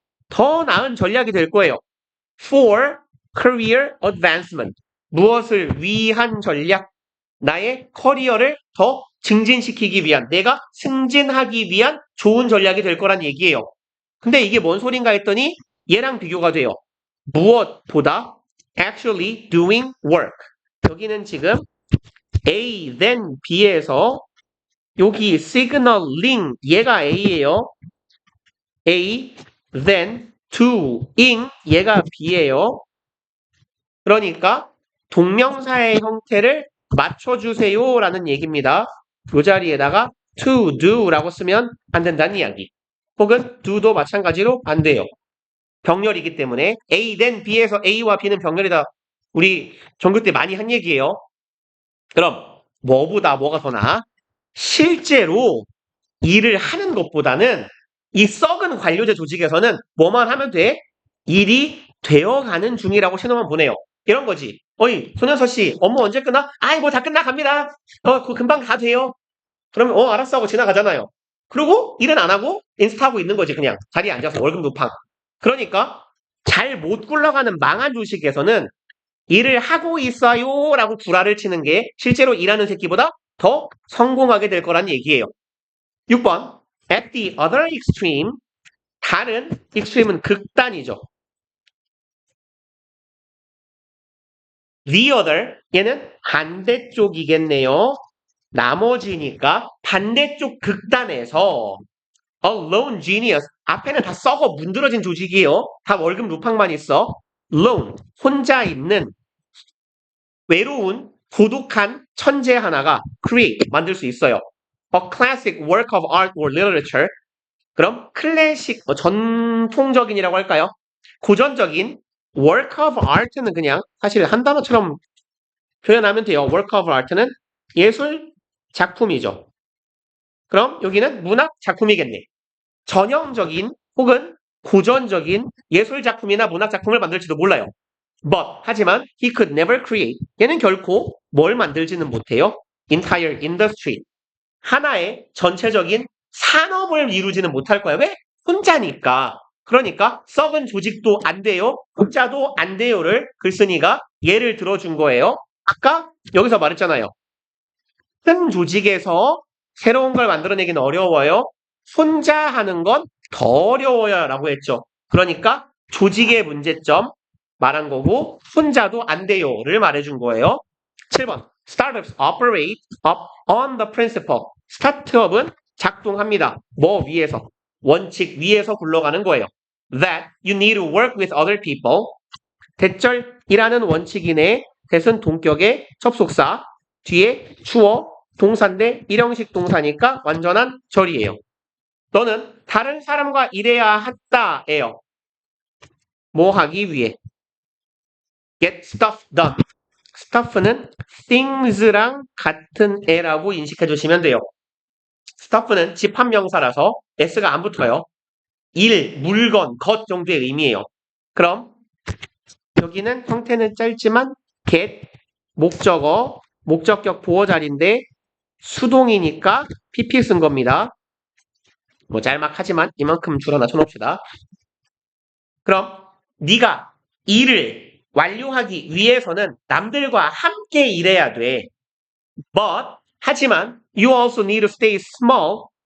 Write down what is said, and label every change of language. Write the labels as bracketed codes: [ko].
[ko] 더 나은 전략이 될 거예요. [en] For career advancement. [ko] 무엇을 위한 전략? 나의 커리어를 더 증진시키기 위한, 내가 승진하기 위한 좋은 전략이 될 거란 얘기예요. 근데 이게 뭔 소린가 했더니 얘랑 비교가 돼요. 무엇보다 [en] actually doing work. [ko] 여기는 지금 A, then B에서 여기 signaling, 얘가 A예요. A, then doing, 얘가 B예요. 그러니까 동명사의 형태를 맞춰주세요 라는 얘기입니다. 이 자리에다가 to do라고 쓰면 안 된다는 이야기. 혹은 do도 마찬가지로 안 돼요. 병렬이기 때문에 A, then B에서 A와 B는 병렬이다. 우리 전교 때 많이 한 얘기예요. 그럼 뭐가 더 나아? 실제로 일을 하는 것보다는 이 썩은 관료제 조직에서는 뭐만 하면 돼? 일이 되어가는 중이라고 신호만 보내요. 이런 거지. 어이, 손현서 씨, 업무 언제 끝나? 아이, 뭐 다 끝나갑니다. 그거 금방 다 돼요. 그러면 알았어 하고 지나가잖아요. 그리고 일은 안 하고 인스타하고 있는 거지, 그냥. 자리에 앉아서 월급 루팡. 그러니까 잘 못 굴러가는 망한 조직에서는 일을 하고 있어요 라고 구라를 치는 게 실제로 일하는 새끼보다 더 성공하게 될 거란 얘기예요. [en] 6번 At the other extreme, [ko] 다른 extreme은 극단이죠. [en] The other, [ko] 얘는 반대쪽이겠네요. 나머지니까 반대쪽 극단에서 A lone genius, 앞에는 다 썩어 문드러진 조직이에요. 다 월급 루팡만 있어. Lone, 혼자 있는 외로운 고독한 천재 하나가 create, 만들 수 있어요. [en] A classic work of art or literature. [ko] 그럼 클래식, 전통적인이라고 할까요? 고전적인 work of art는 그냥 사실 한 단어처럼 표현하면 돼요. work of art는 예술 작품이죠. 그럼 여기는 문학 작품이겠네. 전형적인 혹은 고전적인 예술 작품이나 문학 작품을 만들지도 몰라요. [en] But, [ko] 하지만 [en] he could never create. [ko] 얘는 결코 뭘 만들지는 못해요. [en] Entire industry. [ko] 하나의 전체적인 산업을 이루지는 못할 거야. 왜? 혼자니까. 그러니까 썩은 조직도 안 돼요. 국자도 안 돼요를 글쓴이가 예를 들어준 거예요. 아까 여기서 말했잖아요. 큰 조직에서 새로운 걸 만들어내기는 어려워요. 혼자 하는 건 더 어려워요 라고 했죠. 그러니까 조직의 문제점 말한 거고 혼자도 안 돼요를 말해준 거예요. [en] 7번 Startups operate up on the principle. [ko] 스타트업은 작동합니다. 뭐 위에서? 원칙 위에서 굴러가는 거예요. [en] That you need to work with other people. [ko] 대절이라는 원칙이네. 대은 동격의 접속사. 뒤에 주어, 동사인데 일형식 동사니까 완전한 절이에요. 너는 다른 사람과 일해야 한다예요. 뭐 하기 위해? [en] Get stuff done. [ko] stuff는 things랑 같은 애라고 인식해 주시면 돼요. stuff는 집합명사라서 s가 안 붙어요. 일, 물건, 것 정도의 의미예요. 그럼 여기는 형태는 짧지만 get 목적어, 목적격 보어 자리인데 수동이니까 pp 쓴 겁니다. 뭐 짤막하지만 이만큼 줄여놔 쳐놓읍시다. 그럼 네가 일을 완료하기 위해서는 남들과 함께 일해야 돼. [en] But [ko] 하지만 [en] you also need to stay small.